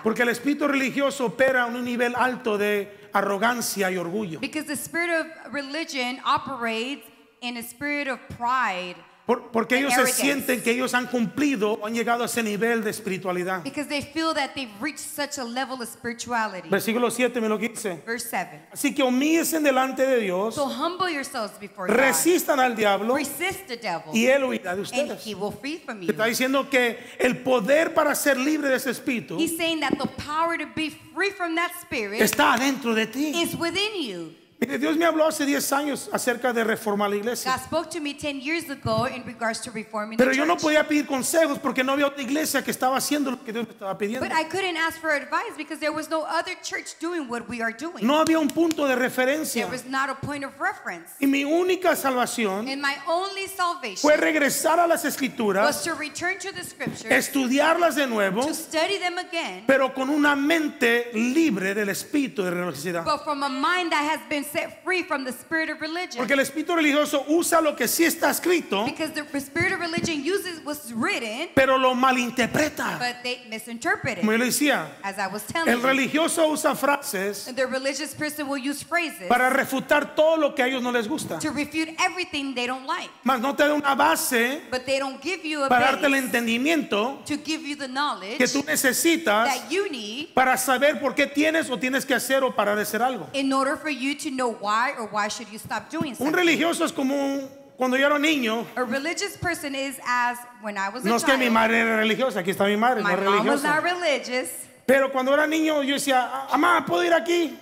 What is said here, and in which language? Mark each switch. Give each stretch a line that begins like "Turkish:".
Spanish: Porque el espíritu religioso opera en un nivel alto de arrogancia y orgullo.
English: Because the spirit of religion operates in a spirit of pride.
Spanish: Porque ellos
English: And
Spanish: se
English: arrogance.
Spanish: sienten que ellos han cumplido o han llegado a ese nivel de espiritualidad.
English: Because they feel that they've reached such a level of spirituality.
Spanish: Versículo 7, me lo dice.
English: Verse 7.
Spanish: Así que humíllense delante de Dios,
English: So humble yourselves before God.
Spanish: resistan al diablo
English: Resist the devil,
Spanish: y él huirá de ustedes.
English: he will flee from
Spanish: Te
English: you.
Spanish: está diciendo que el poder para ser libre de ese espíritu
English: He's saying that the power to be free from that spirit
Spanish: está adentro de ti.
English: is within you.
Spanish: Mire, Dios me habló hace 10 años acerca de reformar la iglesia.
English: God spoke to me 10 years ago in regards to reforming
Spanish: Pero
English: the
Spanish: yo no
English: church.
Spanish: podía pedir consejos porque no había otra iglesia que estaba haciendo lo que Dios me estaba pidiendo.
English: But I couldn't ask for advice because there was no other church doing what we are doing.
Spanish: No había un punto de referencia.
English: There was not a point of reference.
Spanish: Y mi única salvación
English: And my only salvation
Spanish: fue regresar a las escrituras,
English: was to return to the scriptures,
Spanish: estudiarlas de nuevo,
English: to study them again,
Spanish: pero con una mente libre del espíritu de religiosidad.
English: but from a mind that has been set free from the spirit of religion.
Spanish: Porque el espíritu religioso usa lo que sí está escrito,
English: Because the spirit of religion uses what's written,
Spanish: pero lo malinterpreta.
English: but they misinterpret
Spanish: Como yo
English: it.
Spanish: le decía,
English: As I was telling
Spanish: el
English: you,
Spanish: religioso usa frases
English: the religious person will use phrases
Spanish: para refutar todo lo que a ellos no les gusta.
English: to refute everything they don't like.
Spanish: Mas no te da una base
English: But they don't give you a
Spanish: para darte el
English: base
Spanish: entendimiento
English: to give you the
Spanish: que
English: knowledge
Spanish: tú necesitas
English: that you need
Spanish: para saber por qué tienes o tienes que hacer o parar de hacer algo.
English: in order for you to know why or why should you stop doing
Spanish: Un
English: something.
Spanish: religioso es como cuando yo era niño.
English: A religious person is as when I was a
Spanish: No es que mi
English: child.
Spanish: madre era religiosa, aquí está mi madre, no
English: My
Spanish: es
English: mom was not
Spanish: religiosa.
English: religious.
Spanish: Pero cuando era niño yo decía, mamá, ¿puedo ir aquí?